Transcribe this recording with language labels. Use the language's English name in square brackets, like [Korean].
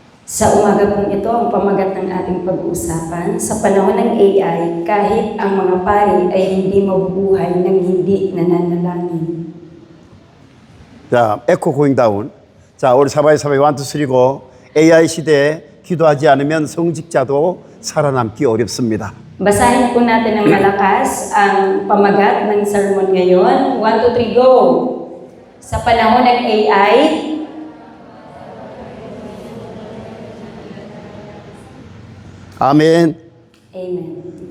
[Filipino] Sa umaga pong ito, ang pamagat ng ating pag-uusapan, sa panahon ng AI, kahit ang mga pari ay hindi mabubuhay ng hindi nananalangin. [English] 자, echo going down. 자, 우리 사바이 1, 2, 3 go. [Korean] AI 시대에 기도하지 않으면 성직자도 살아남기 어렵습니다. [Filipino] Basahin po natin ng malakas ang pamagat ng sermon ngayon. 1, 2, 3, go! Sa panahon ng AI, [Korean] 아멘. [Filipino] Amen.